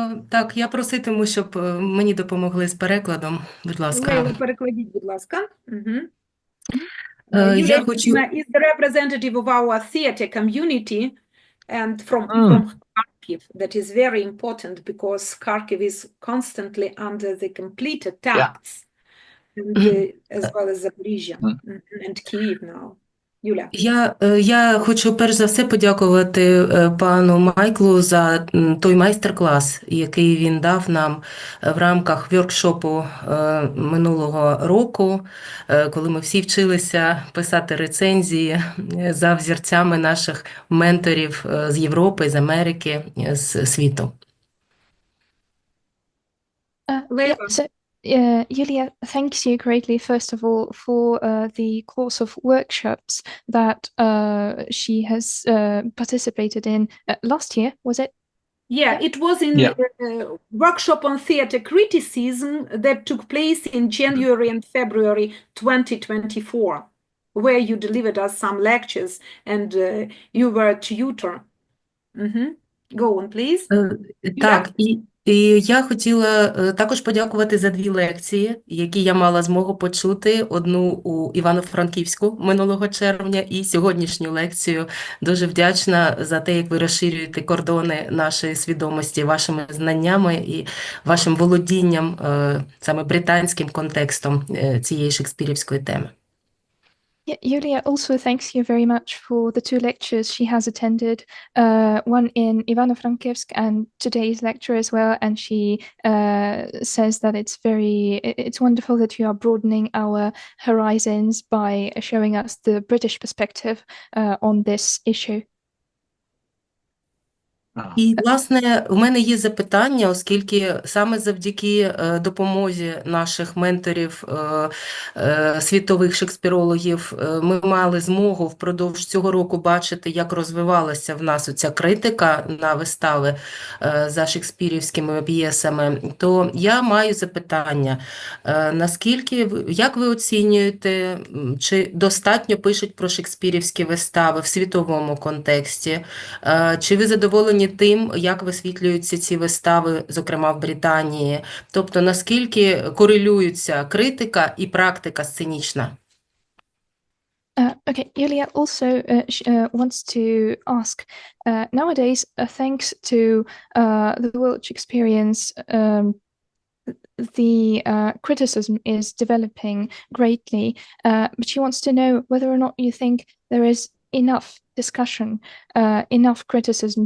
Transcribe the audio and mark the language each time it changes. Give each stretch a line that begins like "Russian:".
Ukrainian: Так, я проситиму, щоб мені допомогли з перекладом, будь ласка. Лейла, перекладіть, будь ласка. Я Юлія хочу...
English: Щукіна is the representative of our theater community and from Kharkiv. That is very important because Kharkiv is constantly under the complete attacks, and, as well as Zaporizhia and Kyiv now.
Ukrainian: Юля. Я хочу перш за все подякувати пану Майклу за той майстер-клас, який він дав нам в рамках воркшопу минулого року, коли ми всі вчилися писати рецензії за взірцями наших менторів з Європи, з Америки, з світу.
English: Yulia thanks you greatly, first of all, for the course of workshops that she has participated in last year, was it? Yeah, it was in a workshop on theater criticism that took place in January and February 2024, where you delivered us some lectures and you were a tutor. Go on, please.
Ukrainian: Так, і я хотіла також подякувати за 2 лекції, які я мала змогу почути. Одну у Івано-Франківську минулого червня і сьогоднішню лекцію. Дуже вдячна за те, як ви розширюєте кордони нашої свідомості вашими знаннями і вашим володінням саме британським контекстом цієї шекспірівської теми.
English: Yulia also thanks you very much for the 2 lectures she has attended, one in Ivano-Frankivsk and today's lecture as well, and she says that it's wonderful that you are broadening our horizons by showing us the British perspective on this issue.
Ukrainian: І, власне, у мене є запитання, оскільки саме завдяки допомозі наших менторів, світових шекспірологів, ми мали змогу впродовж цього року бачити, як розвивалася в нас оця критика на вистави за шекспірівськими п'єсами, то я маю запитання, як ви оцінюєте, чи достатньо пишуть про шекспірівські вистави в світовому контексті, чи ви задоволені тим, як висвітлюються ці вистави, зокрема в Британії? Тобто, наскільки корелюються критика і практика сценічна?
English: Okay, Yulia also wants to ask, nowadays, thanks to the world experience, the criticism is developing greatly, but she wants to know whether or not you think there is enough discussion, enough criticism.